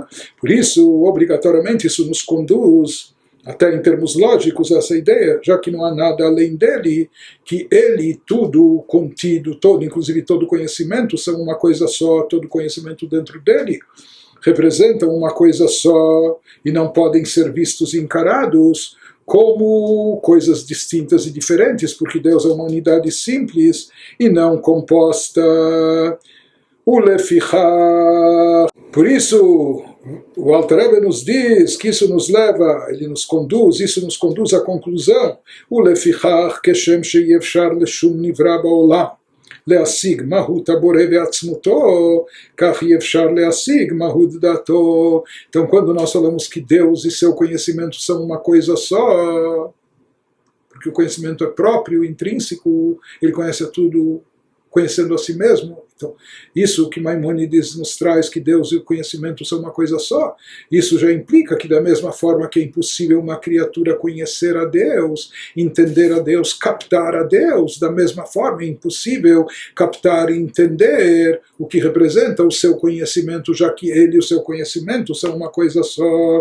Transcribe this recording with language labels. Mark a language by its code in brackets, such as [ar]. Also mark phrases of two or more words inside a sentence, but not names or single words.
[pt] Por isso, obrigatoriamente, isso nos conduz, até em termos lógicos, a essa ideia, já que não há nada além dele, que ele, tudo contido, todo, inclusive todo conhecimento, são uma coisa só, todo conhecimento dentro dele, representam uma coisa só e não podem ser vistos e encarados como coisas distintas e diferentes, porque Deus é uma unidade simples e não composta. Por isso, o Alter Rebbe nos diz que isso nos leva, isso nos conduz à conclusão, [he] ולפיכך כשם שאפשר לשום נברא בעולם. להשיג מהות הבורא ועצמותו, כך אי אפשר להשיג מהות דעתו. [pt] Então, quando nós falamos que Deus e seu conhecimento são uma coisa só, porque o conhecimento é próprio, intrínseco, ele conhece tudo conhecendo a si mesmo. Então, isso que Maimônides nos traz, que Deus e o conhecimento são uma coisa só, isso já implica que, da mesma forma que é impossível uma criatura conhecer a Deus, entender a Deus, captar a Deus, da mesma forma é impossível captar e entender o que representa o seu conhecimento, já que ele e o seu conhecimento são uma coisa só.